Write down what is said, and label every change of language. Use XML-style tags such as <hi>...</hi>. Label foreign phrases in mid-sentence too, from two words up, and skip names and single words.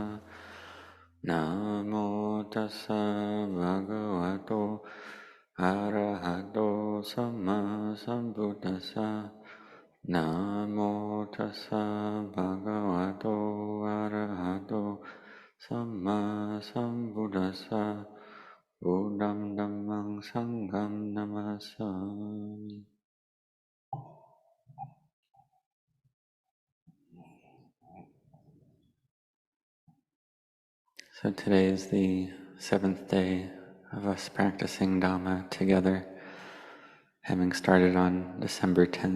<pi>Namo tassa bhagavato arahato samma sambuddhassa. Namo tassa bhagavato arahato samma sambuddhassa. Buddham dhammang sangham namasami.</pi> <en>So today is the 7th day of us practicing Dhamma together, having started on December 10th.</en>